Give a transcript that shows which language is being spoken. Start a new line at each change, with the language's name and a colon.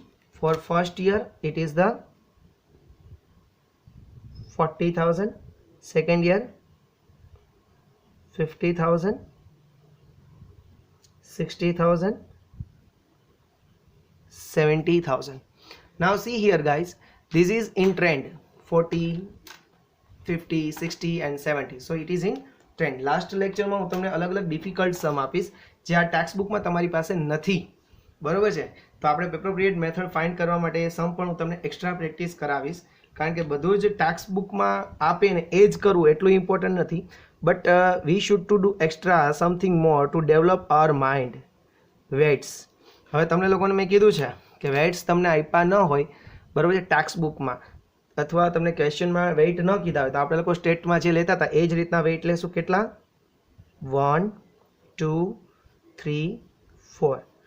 English: For first year it is the 40,000, second year 50,000, 60,000, 70,000. Now see here guys, this is in trend, 40, 50, 60 and 70. So it is in trend. Last lecture
Gujarati: માં હું તમને અલગ અલગ difficult સમ આપીશ જે આ text બુકમાં તમારી પાસે નથી, બરોબર છે. તો આપણે એપ્રોપ્રિએટ મેથડ ફાઇન્ડ કરવા માટે એ સમ પણ હું તમને એક્સ્ટ્રા પ્રેક્ટિસ કરાવીશ, કારણ કે બધું જ ટેક્સ્ટ બુકમાં આપે ને એ જ કરવું એટલું ઇમ્પોર્ટન્ટ નથી.
English: But we should to do extra something more to develop our mind. Weights.
Gujarati: હવે તમને લોકોને મેં કીધું છે કે વેઇટ્સ તમને આપ્યા ન હોય, બરાબર છે, ટેક્સ્ટ બુકમાં, અથવા તમને ક્વેશ્ચનમાં વેઇટ ન કીધા હોય તો આપણે લોકો સ્ટેટમાં જે લેતા હતા એ જ રીતના વેઇટ લેશું. કેટલા? 1, 2, 3, 4.